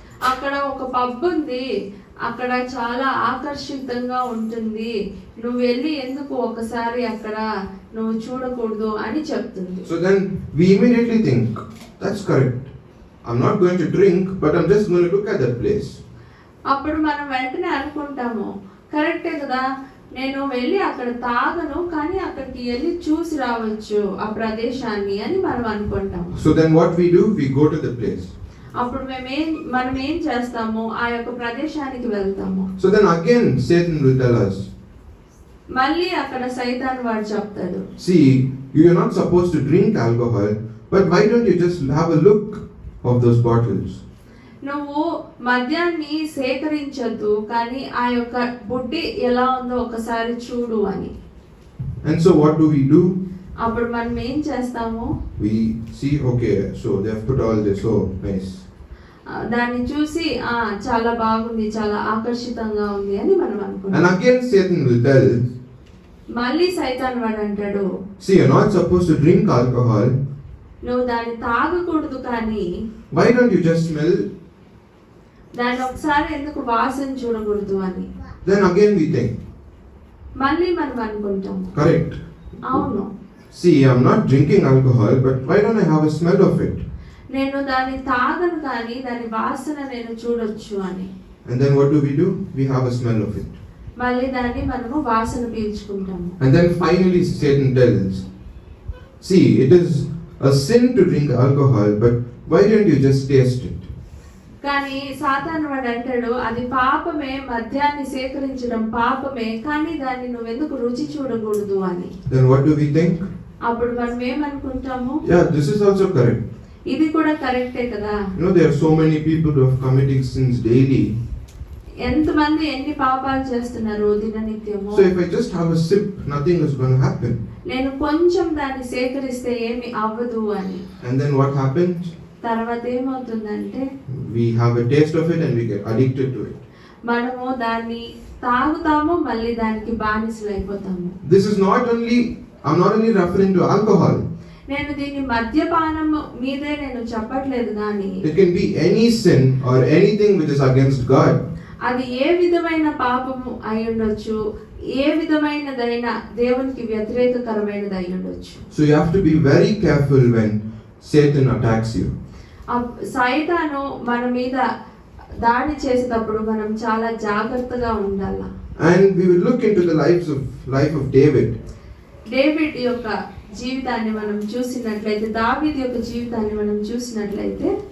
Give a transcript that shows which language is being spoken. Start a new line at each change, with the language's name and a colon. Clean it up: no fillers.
Telugu: అక్కడ ఒక పబ్ ఉంది, అక్కడ చాలా ఆకర్షితంగా ఉంటుంది, నువ్వు వెళ్ళి ఎందుకు ఒకసారి అక్కడ నువ్వు చూడకూడదు అని చెప్తుంది.
English: So then we immediately think, that's correct. I'm not going to drink, but I'm just going to look at that place.
Telugu: అప్పుడు మనం వెంటనే అనుకుంటాము, కరెక్టే కదా, నేను వెళ్ళి అక్కడ తాగను కానీ అక్కడికి వెళ్ళి చూసి రావచ్చు ఆ ప్రదేశాన్ని అని మనం అనుకుంటాము.
English: So then what we do, we go to the place.
Telugu: అప్పుడు మనం ఏం చేస్తాము, ఆ యొక్క ప్రదేశానికి వెళ్తాము.
English: So then again Satan will tell us,
Telugu: మళ్ళీ అక్కడ సైతాన్ వాడు చెప్తాడు,
English: see, you are not supposed to drink alcohol, but why don't you just have a look of those bottles?
Telugu: నువ్వు మద్యాన్ని సేకరించొద్దు కానీ ఆ యొక్క బుడ్డి ఎలా ఉందో ఒకసారి చూడు అని.
English: And so what do?
Telugu: అప్పుడు మనం ఏం చేస్తాము,
English: we see, okay, so they have put all this, so nice.
Telugu: దాన్ని చూసి చాలా బాగుంది, చాలా ఆకర్షితంగా ఉంది అని మనం అనుకుంటాం.
English: And again Satan will tell,
Telugu: మళ్ళీ సైతాన్ వాడు అంటాడు,
English: see, you're not supposed to drink alcohol.
Telugu: నువ్వు దాన్ని తాగకూడదు కానీ
English: why don't you just smell?
Telugu: దాన్ని ఒకసారి ఎందుకు వాసన చూడకూడదు అని.
English: Then again we think,
Telugu: మళ్ళీ మనం అనుకుంటాం,
English: correct,
Telugu: అవును,
English: see, I'm not drinking alcohol, but why don't I have a smell of it?
Telugu: నేను దాన్ని తాగను కానీ దాని వాసన నేను చూడొచ్చు అని.
English: And then what do? We have a smell of it.
Telugu: మళ్ళీ దాన్ని మనము వాసన పీల్చుకుంటాము.
English: And then finally Satan tells, see, it is a sin to drink alcohol, but why don't you just taste it?
Telugu: కానీ సాతాను వాడు అంటాడు, అది పాపమే, మద్యాన్ని సేకరించడం పాపమే, కానీ దాన్ని నువ్వెందుకు రుచి చూడకూడదు అని.
English: Then what do we think?
Telugu: అప్పుడు మనం ఏమనుకుంటాము?
English: Yeah, this is also correct.
Telugu: ఇది కూడా కరెక్టే కదా.
English: You know, there are so many people who are committing sins daily.
Telugu: ఎంతమంది ఎన్ని పాపాలు చేస్తున్నారు దిననిత్యము.
English: So if I just have a sip, nothing is going to happen.
Telugu: నేను కొంచెం దాన్ని సేకరిస్తే ఏమి అవ్వదు అని.
English: And then what happens?
Telugu: తర్వాత ఏమవుతుందంటే
English: We have a taste of it and we get addicted to it.
Telugu: మనము దాన్ని తాగుతాము, మళ్ళీ దానికి బానిసలు అయిపోతాము.
English: This is I'm not only referring to alcohol.
Telugu: నేను దీన్ని మద్యపానం మీదే నేను చెప్పట్లేదు కానీ
English: It can be any sin or anything which is against God.
Telugu: అది ఏ విధమైన పాపము అయి ఉండొచ్చు, ఏ విధమైనదైనా దేవునికి వ్యతిరేకకరమైనది అయి ఉండొచ్చు.
English: So you have to be very careful when Satan attacks you.
Telugu: సైతాను మన మీద దాడి చేసేటప్పుడు మనం చాలా జాగ్రత్తగా ఉండాలి.
English: And we will look into the life of David.
Telugu: David యొక్క జీవితాన్ని మనం చూసినట్లయితే, దావీదు యొక్క జీవితాన్ని మనం చూసినట్లయితే,